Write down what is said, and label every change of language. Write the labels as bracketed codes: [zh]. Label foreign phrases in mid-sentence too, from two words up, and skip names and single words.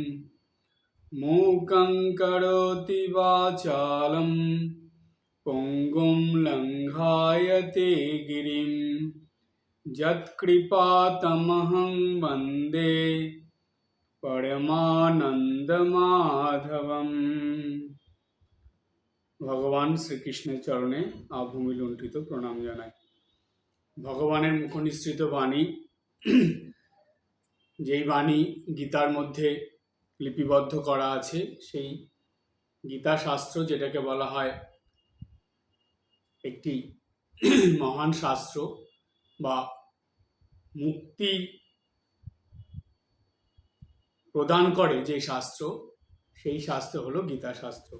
[sa] मूकं करोति वाचालं पुङ्गुं लङ्घायते गिरिं यत्कृपातमहं वन्दे परमानन्दमाधवम्। [bn] ভগবান শ্রীকৃষ্ণের চরণে আভূমি লুণ্ঠিত প্রণাম জানাই। ভগবানের মুখনিসৃত বাণী, যেই বাণী গীতার মধ্যে লিপিবদ্ধ করা আছে, সেই গীতা শাস্ত্র, যেটাকে বলা হয় একটি মহান শাস্ত্র বা মুক্তি প্রদান করে যে শাস্ত্র, সেই শাস্ত্র হলো গীতা শাস্ত্র।